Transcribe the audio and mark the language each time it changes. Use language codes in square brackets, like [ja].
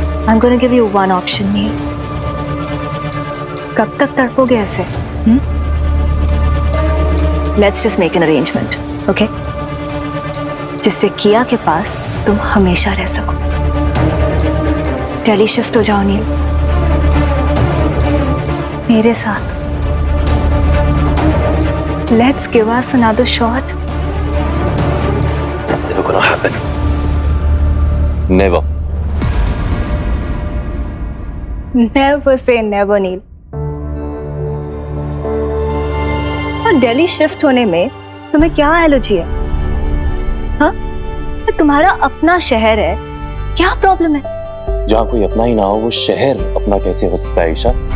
[en] I'm going to give you one option, Neil. [hi] कब तक तड़पोगे ऐसे? [en] Let's just make an arrangement, okay? [hi] जिससे किया के पास तुम हमेशा रह सको. दिल्ली शिफ्ट हो जाओ नील. मेरे साथ. [en] Let's give us another shot. It's never gonna happen. Never. Never say never, Neel. [hi] और दिल्ली शिफ्ट होने में तुम्हें क्या एलर्जी है? हाँ? तुम्हारा अपना शहर है, क्या प्रॉब्लम है? जहाँ कोई अपना ही ना हो वो शहर अपना कैसे हो सकता है ईशा?